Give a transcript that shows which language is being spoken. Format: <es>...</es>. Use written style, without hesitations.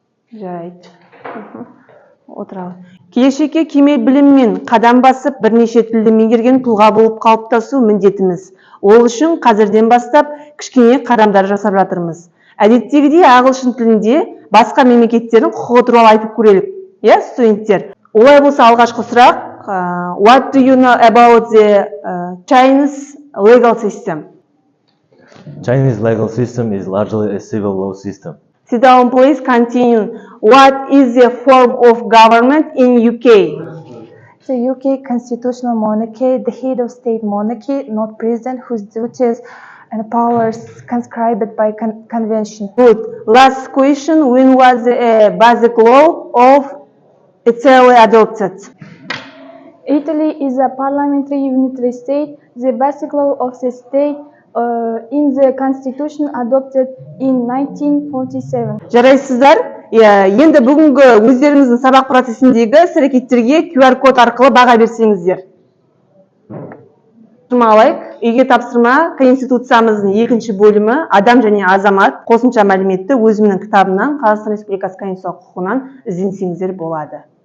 <kk>Жарайды. Отыралы. Келешекке кемел біліммен қадам басып, бірнеше тілді меңгерген тұлға болып қалыптасу міндетіміз. Ол үшін қазірден бастап кішкене қадамдар жасап жатырмыз. Әдеттегідей ағылшын тілінде басқа мемлекеттердің құқығы туралы айтып көрелік. Студенттер. Олай болса алғашқы сұрақ,</kk> <en>what do you know about the Chinese legal system? Chinese legal system is largely a civil law system. Sit down, please. Continue. What is the form of government in UK? The UK constitutional monarchy, the head of state monarchy, not president, whose duties and powers conscribed by convention. Good. Last question. When was the basic law of Italy adopted? Italy is a parliamentary unitary state. The basic law of the state in the constitution adopted in 1947.</en> <kk>Жарайсыздар. Енді бүгінгі өздеріңіздің сабақ процесіндегі іс-әрекеттерге QR код арқылы баға берсеңіздер. Алайық, үйге тапсырма Конституциямыздың 2-ші бөлімі адам және азамат қосымша мәліметті өзімнің кітабынан Қазақстан Республикасы Конституция құқығынан ізденсеңіздер болады.</kk>